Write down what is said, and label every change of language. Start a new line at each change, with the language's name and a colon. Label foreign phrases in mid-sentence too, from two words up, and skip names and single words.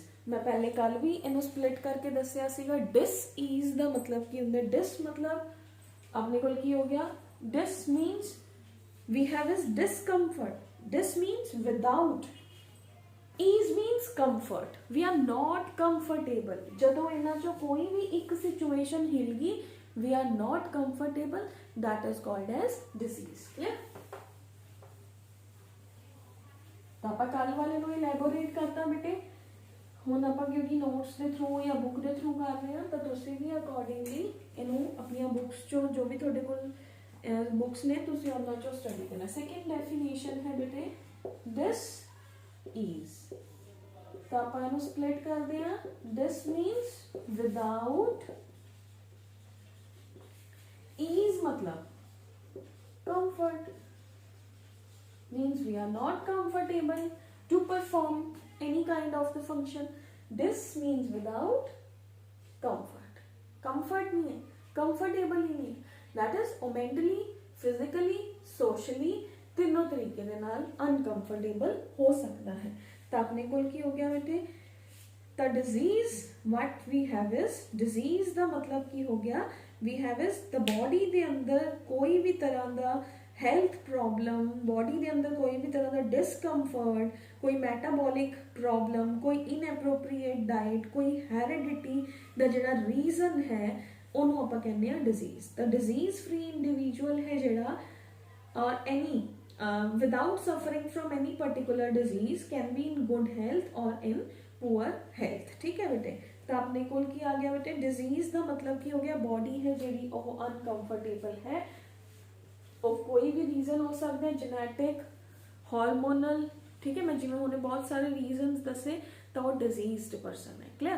Punjabi: ਮੈਂ ਪਹਿਲੇ ਕੱਲ੍ਹ ਵੀ ਇਹਨੂੰ स्प्लिट ਕਰਕੇ ਦੱਸਿਆ ਸੀਗਾ। डिस-ईज ਦਾ ਮਤਲਬ ਕੀ ਹੁੰਦਾ, डिस ਮਤਲਬ ਆਪਣੇ ਕੋਲ ਕੀ ਹੋ ਗਿਆ,
English: dis means we have is discomfort, dis means without, ease means comfort, we are not comfortable.
Punjabi: ਜਦੋਂ ਇਹਨਾਂ ਚੋਂ ਕੋਈ ਵੀ ਇੱਕ ਸਿਚੁਏਸ਼ਨ ਹਿੱਲ ਗਈ,
English: we are not comfortable, that is called as disease. clear.
Hindi: तो आप कल वाले को
Punjabi: इलैबोरेट करता बेटे, ਹੁਣ ਆਪ ਕਿਉਂਕਿ ਨੋਟਸ ਕੇ ਥਰੂ ਯਾ ਬੁੱਕ ਕੇ ਥਰੂ ਕਰ ਰਹੇ ਹੈਂ ਤੋ ਤੁਸੀਂ ਵੀ ਅਕਾਰਡਿੰਗਲੀ ਇਹਨੂੰ ਆਪਣੀ ਬੁੱਕਸ ਚੋਂ ਜੋ ਵੀ ਤੁਹਾਡੇ ਕੋਲ ਬੁੱਕਸ ਨੇ ਤੁਸੀਂ ਉਹਨਾਂ ਚੋਂ ਸਟੱਡੀ ਕਰਨਾ।
English: second definition
Hindi: है बेटे डिस-ईज। तो आप स्प्लिट करते हैं,
English: dis means without,
Hindi: ईज मतलब कंफर्ट,
English: means we are not comfortable to perform any kind of the function. This means without comfort, comfort
Hindi: नहीं है,
English: comfortable
Hindi: ही नहीं,
English: that is mentally
Punjabi: ਫਿਜ਼ੀਕਲੀ, ਸੋਸ਼ਲੀ, ਤਿੰਨੋਂ ਤਰੀਕੇ ਦੇ ਨਾਲ ਅਨਕੰਫਰਟੇਬਲ ਹੋ ਸਕਦਾ ਹੈ। ਤਾਂ ਆਪਣੇ ਕੋਲ ਕੀ ਹੋ ਗਿਆ ਬੇਟੇ, ਤਾਂ ਡਿਜ਼ੀਜ਼
English: what we have is,
Punjabi: ਡਿਜ਼ੀਜ਼ ਦਾ ਮਤਲਬ ਕੀ ਹੋ ਗਿਆ,
English: we have is the body
Punjabi: ਦੇ ਅੰਦਰ ਕੋਈ ਵੀ ਤਰ੍ਹਾਂ ਦਾ ਹੈਲਥ ਪ੍ਰੋਬਲਮ, ਬੋਡੀ ਦੇ ਅੰਦਰ ਕੋਈ ਵੀ ਤਰ੍ਹਾਂ ਦਾ ਡਿਸਕੰਫਰਟ, ਕੋਈ ਮੈਟਾਬੋਲਿਕ ਪ੍ਰੋਬਲਮ, ਕੋਈ ਇਨਐਪਰੋਪਰੀਏਟ ਡਾਈਟ, ਕੋਈ ਹੈਰੀਡਿਟੀ ਦਾ ਜਿਹੜਾ ਰੀਜ਼ਨ ਹੈ ਉਹਨੂੰ ਆਪਾਂ ਕਹਿੰਦੇ ਆ ਡਿਜ਼ੀਜ਼। ਤਾਂ
English: disease free individual
Punjabi: ਹੈ ਜਿਹੜਾ, ਔਰ
English: ਐਨੀ without suffering from any particular disease can be in good health or in poor health।
Punjabi: ਠੀਕ ਹੈ ਬੇਟੇ, ਤੋ ਆਪਣੇ ਕੋਲ ਕੀ ਆ ਗਿਆ ਬੇਟੇ, ਡਿਜ਼ੀਜ਼ ਕਾ ਮਤਲਬ ਕੀ ਹੋ ਗਿਆ ਬਾਡੀ ਹੈ ਜੀ ਅਨਕੰਫਰਟੇਬਲ ਹੈ, ਔਰ ਕੋਈ ਵੀ ਰੀਜ਼ਨ ਹੋ ਸਕਦਾ ਹੈ, ਜੈਨੇਟਿਕ, ਹਾਰਮੋਨਲ, ਠੀਕ ਹੈ। ਮੈਂ ਜਿਵੇਂ ਉਹਨਾਂ ਬਹੁਤ ਸਾਰੇ ਰੀਜ਼ਨਸ ਦੱਸੇ ਤੋ ਵੋ ਡਿਜ਼ੀਜ਼ਡ ਪਰਸਨ ਹੈ, ਕਲੀਅਰ।